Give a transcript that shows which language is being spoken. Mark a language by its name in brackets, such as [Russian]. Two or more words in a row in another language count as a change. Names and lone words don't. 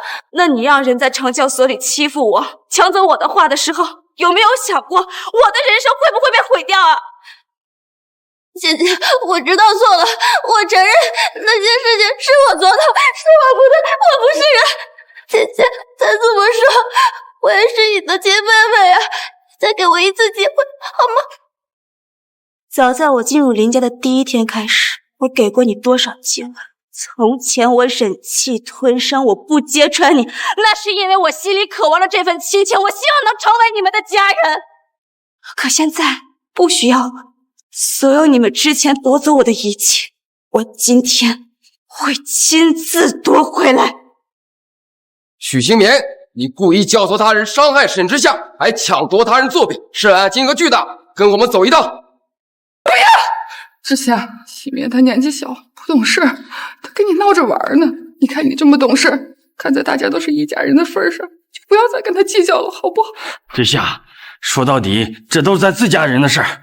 [Chinese] 那你讓人在懲教所裡欺負我，搶走我的畫的時候，有沒有想過我的人生會不會被毀掉啊？姐姐，我知道錯了，我承認那件事情是我做的，是我不對，我不是人。姐姐，再這麼說，我也是你的親妹妹啊，再給我一次機會，好嗎？早在我進入林家的第一天開始，我給過你多少機會？從前我忍氣吞聲，我不揭穿你，那是因為我心裡渴望着這份親情，我希望能成為你們的家人。可現在不需要了。所有你們之前奪走我的一切，我今天會親自奪回來。許興棉，你故意教唆他人傷害沈之夏，還搶奪他人作品，涉案金額巨大，跟我們走一道。不要！之夏，興棉他年紀小，不懂事，他跟你鬧着玩呢。你看你這麼懂事，看在大家都是一家人的份上，就不要再跟他計較了，好不好？之夏，說到底，這都是咱自家人的事兒。